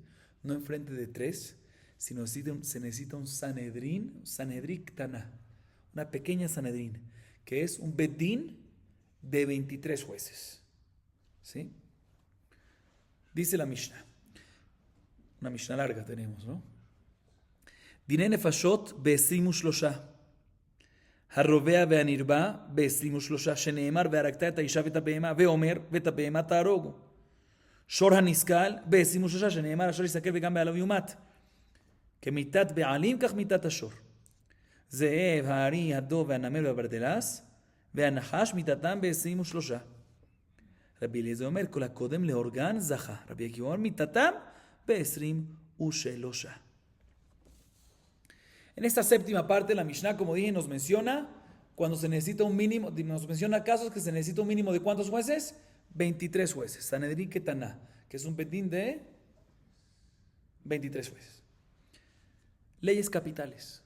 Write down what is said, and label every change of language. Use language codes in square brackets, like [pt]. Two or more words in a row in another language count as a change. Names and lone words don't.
[es] No enfrente de 3, sino se necesita un Sanedrín, Sanedrín Ktana, una pequeña Sanedrín, que es un Beddin de 23 jueces, ¿sí? Dice la Mishnah, una Mishnah larga tenemos, ¿no? [he] דיני נפשות ב-23 הרובע והנרבע ב-23 שנאמר והרגת את האישה ואת הבהמה ואומר ואת הבהמה תהרוגו שור הנסכל ב-23 שנאמר אשר יסכל וגם בעליו יומת כמיתת בעלים כך מיתת השור זאב, הארי, הדוב והנמר והברדלס והנחש מיתתם ב-23 רבי אליעזר אומר כל הקודם להורגן זכה רבי עקיבא אומר מיתתם [es] ב-23 En esta séptima parte, la Mishnah, como dije, nos menciona cuando se necesita un mínimo, nos menciona casos que se necesita un mínimo de ¿cuántos jueces? 23 jueces. Sanedrín Ketaná, que es un bedín de 23 jueces. Leyes capitales.